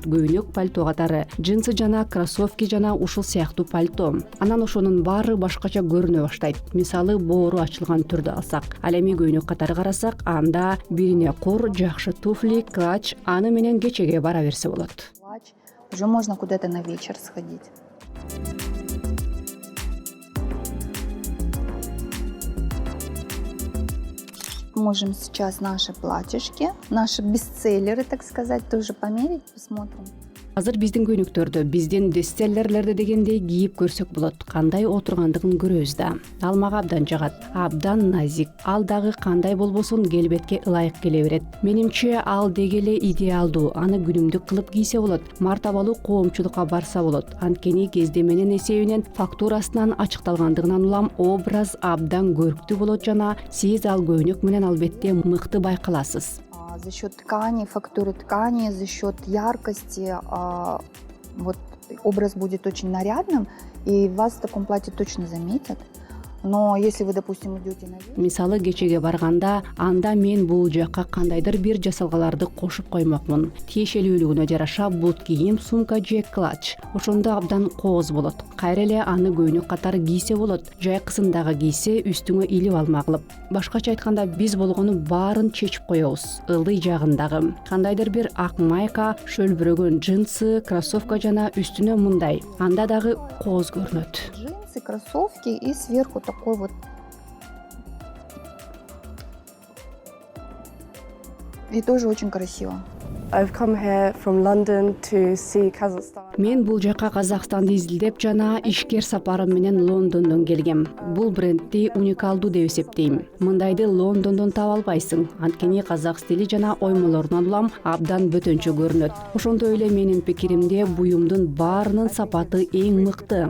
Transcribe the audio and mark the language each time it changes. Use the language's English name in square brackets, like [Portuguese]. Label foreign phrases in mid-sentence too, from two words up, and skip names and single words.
[Kyrgyz] Көйнөк, пальто катары, джинсы жана кроссовки жана ушул сыяктуу пальто. Анан ошонун баары башкача көрүнө баштайт. Мисалы боору ачылган түрдө алсак. Ал эми көйнөк катары карасак, анда бирине кур, жакшы туфли, клатч, аны менен кечеге бара берсе болот. [Russian] Уже можно куда-то на вечер сходить. Можем сейчас наши платьишки, наши бестселлеры, так сказать, тоже померить, посмотрим. [Kyrgyz] Азыр биздин көйнөктөрдү, биздин бестселлерлерди дегендей кийип көрсөк болот. Кандай отургандыгын көрөбүз да. Ал мага абдан жагат. Абдан назик. Ал дагы кандай болбосун келбетке ылайык келе берет. Менимче ал деги эле идеалдуу. Аны күнүмдүк кылып кийсе болот. Мартабалуу коомчулукка барса болот. Анткени кездеменин эсебинен фактурасынан ачыкталгандыгынан улам образ абдан көрктүү болот жана сиз ал көйнөк менен албетте мыкты байкаласыз. [Russian] За счет ткани, фактуры ткани, за счет яркости, вот образ будет очень нарядным, и вас в таком платье точно заметят. Но если вы, допустим, идете на вечер... [Kyrgyz] Мисалы кечеге барганда, анда мен бул жакка кандайдыр бир жасалгаларды кошуп коймокмун. Тиешелүүлүгүнө жараша бут кийим, сумка же клатч. Ошондо абдан кооз болот. Кайра эле аны көйнөк катары кийсе болот. Жайкысын дагы кийсе, үстүңө илип алма кылып. Башкача айтканда, биз болгону баарын чечип коебуз. Ылдый жагындагы кандайдыр бир ак майка, шөлбүрөгөн джинсы, кроссовка жана үстүнө мындай. Анда дагы кооз көрүнөт. [Russian] Джинсы, кроссовки и сверху такой вот. И тоже очень красиво. [English] I've come here from London to see Kazakhstan. [Kyrgyz] Мен бул жака Казакстанды изилдеп жана ишкер сапарым менен Лондондон келгем. Бул брендти уникалдуу деп эсептейм. Мындайды Лондондон таба албайсың. Анткени казак стили жана оймолорунан улам абдан бөтөнчө көрүнөт. Ошондой эле менин пикиримде буюмдун баарынын сапаты эң мыкты.